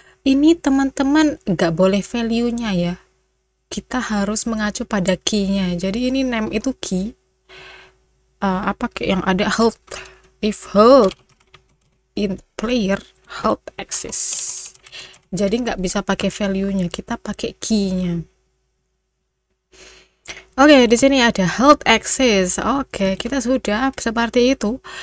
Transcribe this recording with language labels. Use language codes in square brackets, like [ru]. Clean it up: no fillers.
[id] Ini teman-teman nggak boleh value-nya ya, kita harus mengacu pada key-nya. Jadi ini name itu key, apa yang ada health. [en] If health in player, health exists. [id] Jadi nggak bisa pakai value-nya, kita pakai key-nya. Oke, di sini ada health access. Oke, kita sudah seperti itu.